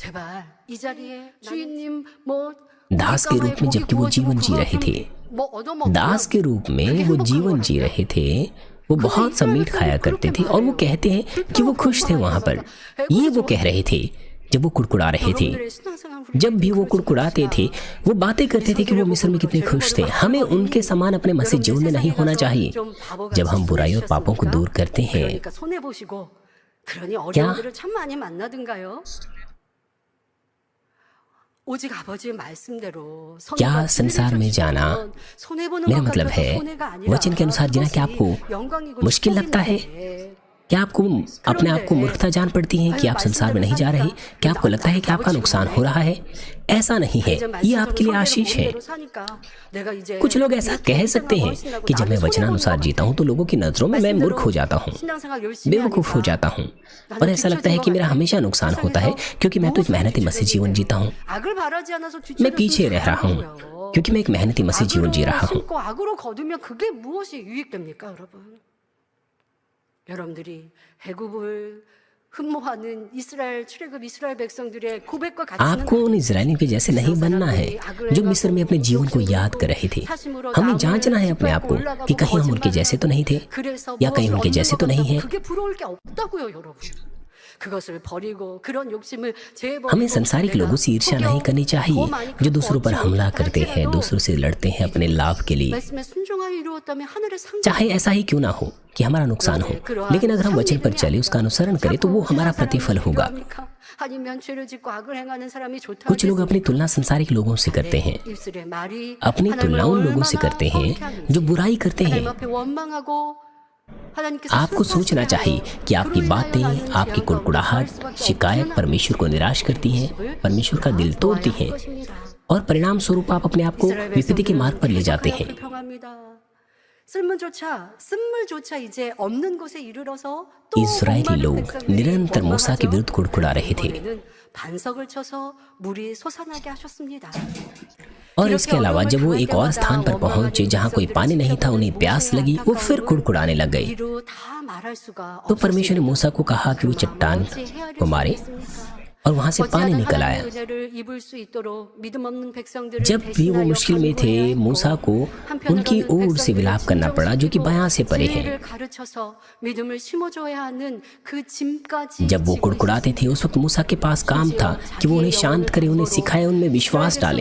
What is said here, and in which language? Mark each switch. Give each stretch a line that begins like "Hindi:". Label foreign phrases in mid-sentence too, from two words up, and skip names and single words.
Hindi: दास के रूप में जबकि वो जीवन जी रहे थे, दास के रूप में वो जीवन जी रहे थे, वो बहुत सा मीट खाया करते थे और वो कहते हैं कि वो खुश थे वहां पर। ये वो कह रहे थे जब वो कुड़कुड़ा रहे थे।
Korean: 여러분들의 신앙생활
Hindi: जब भी वो कुड़कुड़ाते थे वो बातें करते थे कि वो मिस्र में कितने खुश थे। हमें उनके समान अपने मसीह जीवन में नहीं होना चाहिए। जब हम बुराई और पापों को दूर करते हैं,
Korean: 그러니까 손해 보시고 그러니 어려움들을 참 많이 만나든가요? 오직 아버지의 말씀대로
Hindi: क्या संसार में जाना, मेरा मतलब है वचन के अनुसार जीना क्या आपको मुश्किल लगता है? क्या आपको अपने आप को मूर्खता जान पड़ती है कि आप संसार में नहीं जा रहे? क्या आपको लगता है कि आपका नुकसान हो रहा है? ऐसा नहीं है, ये आपके लिए आशीष है। कुछ लोग ऐसा कह सकते हैं कि जब मैं वचनानुसार जीता हूँ तो लोगों की नजरों में मैं मूर्ख हो जाता हूँ, बेवकूफ हो जाता हूँ, और ऐसा लगता है कि मेरा हमेशा नुकसान होता है क्योंकि मैं तो एक मेहनती मसीह जीवन जीता हूँ। मैं पीछे रह रहा हूँ क्योंकि मैं एक मेहनती मसीह जीवन जी रहा हूँ।
Korean: 악으로 거두면 그게 무엇이 유익됩니까, 여러분? 여러분들이 애굽을 흠모하는 이스라엘 출애굽 이스라엘 백성들의 고백과 같이
Hindi: आपको उन इजरायलियों के जैसे नहीं बनना है जो मिस्र में अपने जीवन को याद कर रहे थे। हमें जांचना है अपने आप को कि कहीं हम उनके जैसे तो नहीं थे या कहीं उनके जैसे तो नहीं है।
Korean: 그게 부러울 게 없다고요, 여러분. 그것을 버리고 그런 욕심을
Hindi: हमें सांसारिक लोगों से ईर्ष्या नहीं करनी चाहिए जो दूसरों पर हमला करते हैं, दूसरों से लड़ते हैं अपने लाभ के लिए।
Korean: 말씀에 순종하여 이루었다면 하늘의 상
Hindi: चाहे ऐसा ही क्यों ना हो कि हमारा नुकसान हो, लेकिन अगर हम वचन पर चले, उसका अनुसरण करें तो वो हमारा प्रतिफल होगा।
Korean: 아니면 죄를 짓고 악을 행하는 사람이 좋다.
Hindi: कुछ लोग अपनी तुलना सांसारिक लोगों से करते हैं,
Korean: 입술의 말이
Hindi: अपनी तुलना उन लोगों से करते हैं जो बुराई करते हैं।
Korean: 하나님 앞에 원망하고 하나님께서
Hindi: आपको सोचना चाहिए कि आपकी बातें, आपकी कुड़कुड़ाहट, शिकायत परमेश्वर को निराश करती हैं, परमेश्वर का दिल तोड़ती हैं, और परिणाम स्वरूप आप अपने आप को विपत्ति के मार्ग पर ले जाते हैं।
Korean: 쓴물조차 이제 없는 곳에 이르러서 또
Hindi: इस्राएली
Korean: 목마른
Hindi: लोग
Korean: 백성들이
Hindi: निरंतर मूसा के विरुद्ध कुड़कुड़ा रहे थे,
Korean: 이번에는 반석을 쳐서 물이 솟아나게 하셨습니다.
Hindi: और इसके अलावा जब वो एक और स्थान पर पहुंचे जहां कोई पानी नहीं था, उन्हें प्यास लगी, वो फिर कुड़कुड़ाने लग गए।
Korean: 이루 다 말할 수가
Hindi: तो परमेश्वर ने मूसा को कहा कि वो चट्टान को मारे, और वहां से पानी निकल आया। जब भी वो मुश्किल में थे, मूसा को उनकी ओर से विलाप करना पड़ा जो कि बयां से परे है। जब वो कुड़कुड़ाते थे उस वक्त मूसा के पास काम था कि वो उन्हें शांत करे, उन्हें सिखाए, उनमें विश्वास डाले।